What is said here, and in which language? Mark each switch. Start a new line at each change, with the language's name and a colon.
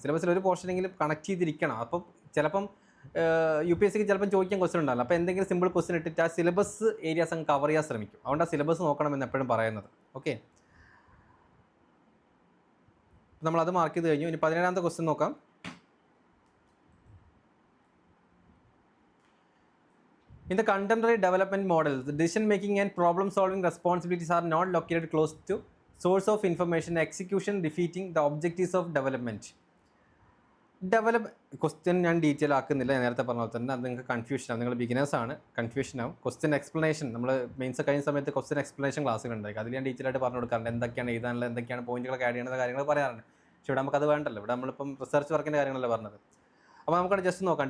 Malayalam: സിലബസിൽ ഒരു പോർഷനെങ്കിലും കണക്ട് ചെയ്തിരിക്കണം. അപ്പം ചിലപ്പം UPSCക്ക് ചിലപ്പം ചോദിക്കാൻ ക്വസ്റ്റ്യൻ ഉണ്ടാവില്ല. അപ്പോൾ എന്തെങ്കിലും സിമ്പിൾ ക്വസ്റ്റ്യൻ ഇട്ടിട്ട് ആ സിലബസ് ഏരിയാസ് അങ്ങ് കവർ ചെയ്യാൻ ശ്രമിക്കും. അതുകൊണ്ട് ആ സിലബസ് നോക്കണമെന്ന് എപ്പോഴും പറയുന്നത്. ഓക്കെ, നമ്മളത് മാർക്ക് ചെയ്ത് കഴിഞ്ഞു. ഇനി 17ാമത്തെ ക്വസ്റ്റ്യൻ നോക്കാം.
English: In the contemporary development model, the decision making and problem solving responsibilities are not located close to source of information, execution defeating the objectives of development.
Malayalam: Question ഞാൻ detail ആക്കുന്നില്ല, നേരത്തെ പറഞ്ഞ പോലെ തന്നെ. അത് നിങ്ങൾക്ക് കൺഫ്യൂഷൻ ആവും, നിങ്ങൾ ബിഗിനേഴ്സ് ആണ്, കൺഫ്യൂഷൻ ആവും. ക്വസ്റ്റ്യൻ എക്സ്പ്ലനേഷൻ നമ്മൾ മെയിൻസ് കഴിഞ്ഞ സമയത്ത് ക്വസ്റ്റ്യൻ എക്സ്പ്ലനേഷൻ ക്ലാസ്സുകൾ ഉണ്ടായിരിക്കും. അതിൽ ഞാൻ ഡീറ്റെയിൽ ആയിട്ട് പറഞ്ഞു കൊടുക്കാറുണ്ട്. എന്തൊക്കെയാണ് എഴുതാനുള്ളത്, എന്തൊക്കെയാണ് പോയിന്റുകളൊക്കെ ആഡ് ചെയ്യുന്ന കാര്യങ്ങൾ പറയാറുണ്ട്. പക്ഷേ ഇവിടെ നമുക്കത് വേണ്ടല്ലോ. ഇവിടെ നമ്മളിപ്പം റിസർച്ച് വർക്കിൻ്റെ കാര്യങ്ങളല്ലേ പറഞ്ഞത്. അപ്പോൾ നമുക്കവിടെ ജസ്റ്റ് നോക്കാം.